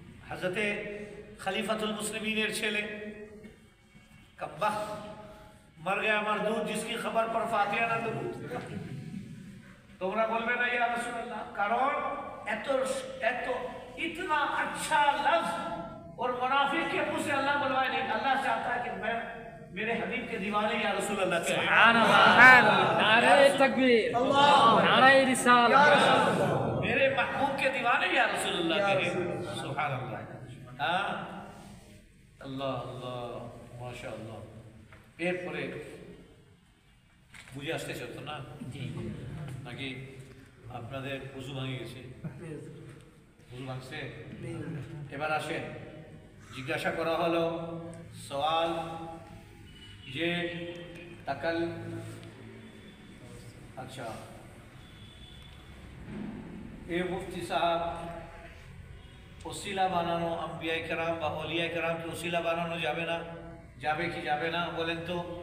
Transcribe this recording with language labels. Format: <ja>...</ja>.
<hi>हजरत खलीफातुल मुस्लिमीन छेले कब्बा मर गया मरदूद जिसकी खबर पर फातिहा ना दरूद</hi> <bn>তোমরা বলবে না ইয়া রাসূলুল্লাহ কারণ এত</bn> <hi>इतना अच्छा लफ्ज और मुनाफिक के मुंह से अल्लाह बुलवाए नहीं अल्लाह चाहता है कि मैं मेरे हबीब के दीवाने या रसूल अल्लाह सुभान अल्लाह नारे तकबीर अल्लाह नारे रिसालत मेरे महबूब के दीवाने या रसूलुल्लाह करीम, सुभान अल्लाह। हाँ, अल्लाह अल्लाह माशाअल्लाह।</hi> <bn>এরপরে বুঝে আসতেছে তো না নাকি আপনাদের উজু ভাঙে গেছে? উজু ভাঙছে? এবার আসেন, জিজ্ঞাসা করা হলো সওয়াল যে তাকাল, আচ্ছা এ মুফতি সাহেব ওসিলা বানানো আম্বিয়া কেরাম বা অলিয়া কেরামকে ওসিলা বানানো যাবে না, যাবে কি যাবে না বলেন তো?</bn>